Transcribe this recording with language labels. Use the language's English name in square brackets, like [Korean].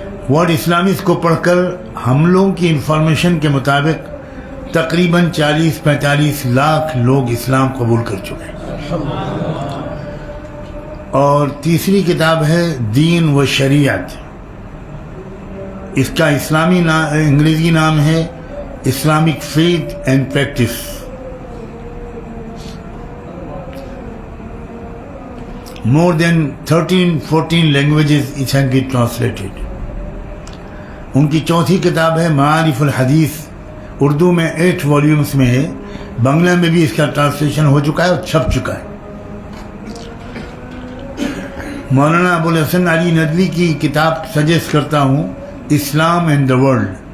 [Hindi] Word Islamist को पढ़कर हम लोगों की इंफॉर्मेशन के मुताबिक तकरीबन 40-45 लाख लोग इस्लाम कबूल कर चुके हैं. और तीसरी किताब है दीन व शरीयत. इसका इस्लामी अंग्रेजी नाम है Islamic faith and practice. [English] More than 13-14 languages it has been translated. [Hindi] उनकी चौथी किताब है मारिफुल हदीस. उर्दू में 8 वॉल्यूम्स में है. बांग्ला में भी इसका ट्रांसलेशन हो चुका है और छप चुका है. मौलाना अबुल हसन अली नदवी की किताब सजेस्ट करता हूँ इस्लाम एंड द वर्ल्ड.